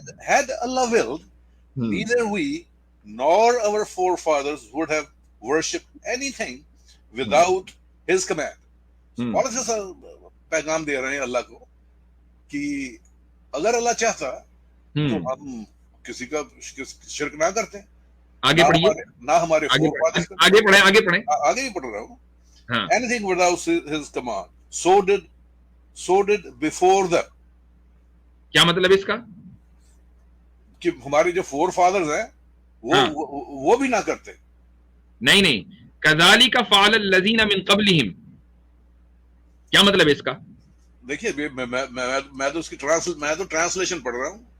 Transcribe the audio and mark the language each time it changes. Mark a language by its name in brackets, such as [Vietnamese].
[English] Had Allah willed, neither we nor our forefathers would have worshipped anything without His command. [Hindi] पॉलिथिस्ट पैगाम दे रहे हैं अल्लाह को कि अगर अल्लाह चाहता तो हम किसी का शिरक ना करते. आगे पढ़िए. ना हमारे आगे पढ़े. आगे भी पढ़ रहा हूँ. [English] Anything without His command, so did before them. [Hindi] क्या मतलब इसका? कि हमारे जो फोर फादर्स हैं वो भी ना करते. [Arabic] नहीं, कज़ालिका फ़अल लज़ीना मिन क़ब्लिहिम. [Hindi] क्या मतलब है इसका? देखिए, मैं तो उसकी ट्रांसलेशन पढ़ रहा हूँ.